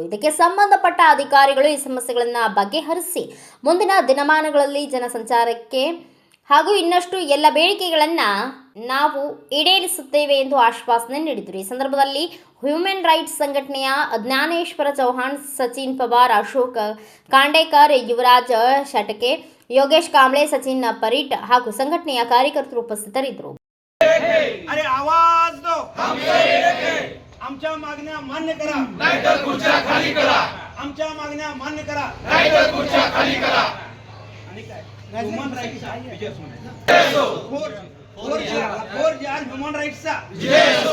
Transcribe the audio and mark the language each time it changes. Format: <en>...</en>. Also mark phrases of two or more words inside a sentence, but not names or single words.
<kn>ಇದಕ್ಕೆ ಸಂಬಂಧಪಟ್ಟ ಅಧಿಕಾರಿಗಳು ಈ ಸಮಸ್ಯೆಗಳನ್ನು ಬಗೆಹರಿಸಿ ಮುಂದಿನ ದಿನಮಾನಗಳಲ್ಲಿ ಜನಸಂಚಾರಕ್ಕೆ ಹಾಗೂ ಇನ್ನಷ್ಟು ಎಲ್ಲ ಬೇಡಿಕೆಗಳನ್ನು ನಾವು ಈಡೇರಿಸುತ್ತೇವೆ ಎಂದು ಆಶ್ವಾಸನೆ ನೀಡಿದರು. ಈ ಸಂದರ್ಭದಲ್ಲಿ</kn> <en>human rights</en> <kn>ಸಂಘಟನೆಯ ಜ್ಞಾನೇಶ್ವರ ಚೌಹಾಣ್, ಸಚಿನ್ ಪವಾರ್, ಅಶೋಕ್ ಕಾಂಡೇಕರ್, ಯುವರಾಜ್ ಶಟಕೆ, ಯೋಗೇಶ್ ಕಾಂಬ್ಳೆ, ಸಚಿನ್ ಪರೀಟ್ ಹಾಗೂ ಸಂಘಟನೆಯ ಕಾರ್ಯಕರ್ತರು ಉಪಸ್ಥಿತರಿದ್ದರು.</kn> <mr>आमच्या मागण्या मान्य करा, नाहीतर खुर्च्या खाली करा. आमच्या मागण्या मान्य करा, नाहीतर खुर्च्या खाली करा. आणि काय ह्युमन राईट्सचा विजय असो. फोर जे आर ह्युमन राईट्सचा विजय असो.</mr>